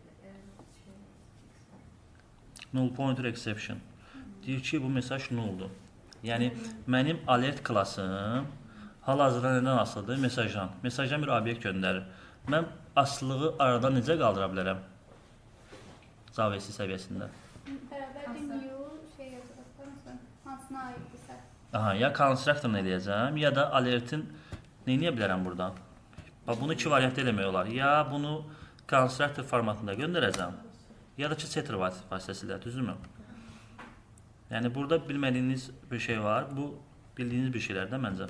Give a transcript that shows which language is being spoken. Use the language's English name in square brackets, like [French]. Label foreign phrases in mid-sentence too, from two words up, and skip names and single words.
[English] Null pointer exception. [Azerbaijani] Deyir ki, bu mesaj nulldur. Yəni mənim alert klassım hal-hazırda nədən asılıdır? Mesajdan. Mesajdan bir obyekt göndərir. Mən asılılığı aradan necə qaldıra bilərəm? Java SE səviyyəsində. [Turkish] Beraber bir new şey yazılırsa mesela hansına ait ise. [Azerbaijani] Aha, ya constructor'ını eləyəcəm, ya da alertin nə edə bilərəm burada? Bax, bunu iki variantda eləmək olar. Ya bunu constructor formatında göndərəcəm, ya da ki setter vasitəsilə, düzdürmü? Yəni burada bilmədiyiniz bir şey var. Bu bildiyiniz bir şeylərdə məncə.